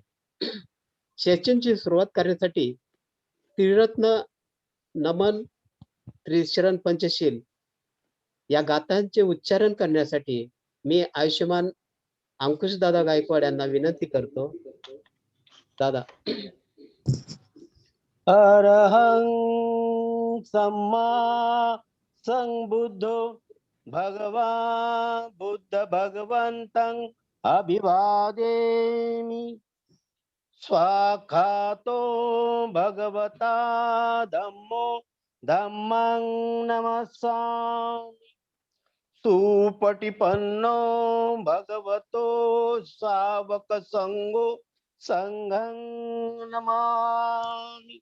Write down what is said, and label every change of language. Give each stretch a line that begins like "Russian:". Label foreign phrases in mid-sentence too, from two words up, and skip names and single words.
Marathi: सेशनची सुरुवात करण्यासाठी त्रिरत्न नमन, त्रिशरण पंचशील या गाथांचे उच्चारण करण्यासाठी मी आयुष्यमान अंकुश दादा गायकवाड यांना विनंती करतो. दादा.
Pali: अरहं सम्मा संबुद्धो भगवान बुद्ध भगवंतं अभिवादेमि. स्वाखातो भगवता धम्मो धम्मं नमस्सामि. सुपटिपन्नो भगवतो सावक संगो संघं नमामि.